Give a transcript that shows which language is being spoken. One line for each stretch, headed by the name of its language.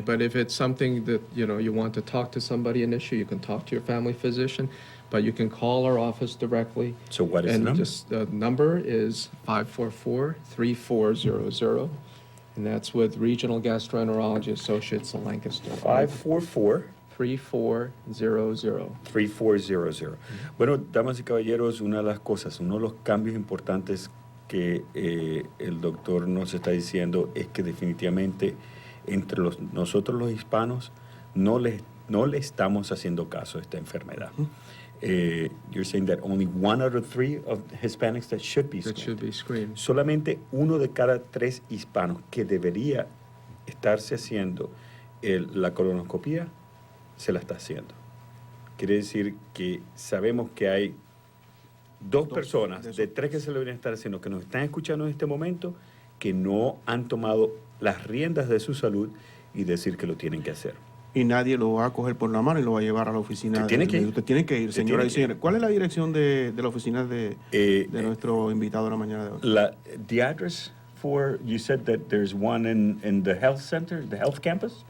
English: But if it's something that, you want to talk to somebody an issue, you can talk to your family physician, but you can call our office directly. So what is the number? The number is 544-3400, and that's with Regional Gastroenterology Associates of Lancaster. 544 3400. 3400.
Spanish: Bueno, damas y caballeros, una de las cosas, uno de los cambios importantes que el doctor nos está diciendo es que definitivamente entre nosotros los hispanos no le estamos haciendo caso a esta enfermedad.
English: You're saying that only 1 out of 3 of Hispanics that should be screened. That should be screened.
Spanish: Solamente 1 de cada 3 hispanos que debería estarse haciendo la colonoscopía se la está haciendo. Quiere decir que sabemos que hay 2 personas de 3 que se lo deberían estar haciendo, que nos están escuchando en este momento, que no han tomado las riendas de su salud y decir que lo tienen que hacer. Y nadie lo va a coger por la mano y lo va a llevar a la oficina. Usted tiene que ir. Usted tiene que ir, señora y señores. ¿Cuál es la dirección de la oficina de nuestro invitado de la mañana de hoy?
English: The address for, you said that there's one in the health center, the health campus?